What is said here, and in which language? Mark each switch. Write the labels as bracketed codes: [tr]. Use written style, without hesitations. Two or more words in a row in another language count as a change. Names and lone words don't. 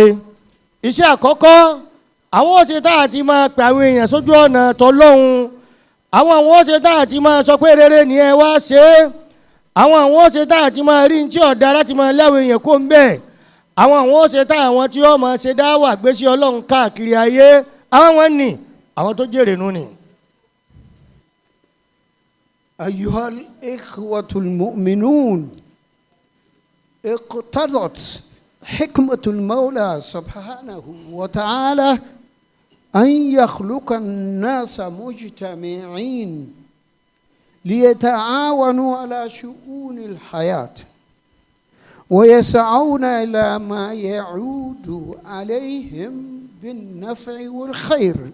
[yo] Iṣẹ́ àkọ́kọ́ àwọn ó ṣe tá àti máa pè àwọn èèyàn sójú ọ̀nà tọ́lọ́hun, àwọn ó ṣe tá àti máa sọ pé rere ni ẹ wá ṣe, àwọn ó ṣe tá àti máa rí ní tí ọ̀dà láti máa lẹ́wọ̀ èèyàn kó ń bẹ̀, àwọn ó ṣe tá àwọn tí ó máa ṣe dáwà gbéṣẹ́ Ọlọ́run káàkiri ayé àwọn wọn ni àwọn tó jèrè nù ni. [ar] أيها الإخوة المؤمنون، اقتضت حكمة المولى سبحانه وتعالى أن يخلق الناس مجتمعين ليتعاونوا على شؤون الحياة ويسعون إلى ما يعود عليهم بالنفع والخير.